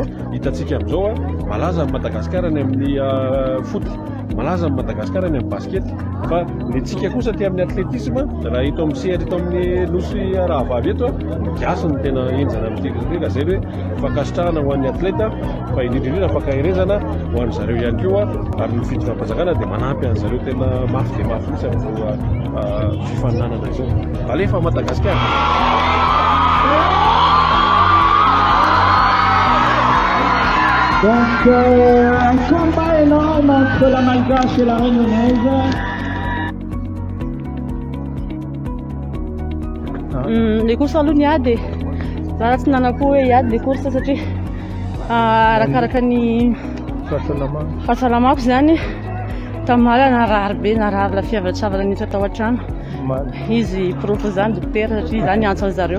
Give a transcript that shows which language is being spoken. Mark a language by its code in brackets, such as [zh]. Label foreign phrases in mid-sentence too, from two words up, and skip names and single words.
[mg] Hitantsika amin'izao malaza ny Madagasikara ny amin'ny foot, malaza ny Madagasikara ny amin'ny basket, fa ny tsika kosa ty amin'ny athlétisme raha ito amin'ny CR ito amin'ny nosy rahavavy eto miasa ny tena enjana amin'ity ka zay hoe fankasitrahana ho an'ny atleta fa indrindrindrindra fankahirezana ho an'ny zareo ihany koa ary ny fitondram-panjakana dia manampy an'ny zareo tena mafy dia mafy mihitsy amin'izao fifaninanana izao. Alefa Madagasikara. [fr] Donc un combat énorme entre la Malgache et la Réunionnaise. Les courses [mg] aloha niady za tsy nanako hoe hiady le course satria arakaraka ny fahasalamako zany. Tamala narary be, narary la fiavatra nitsa tao an-trano izy prof zany docteur satria zany antso an zareo.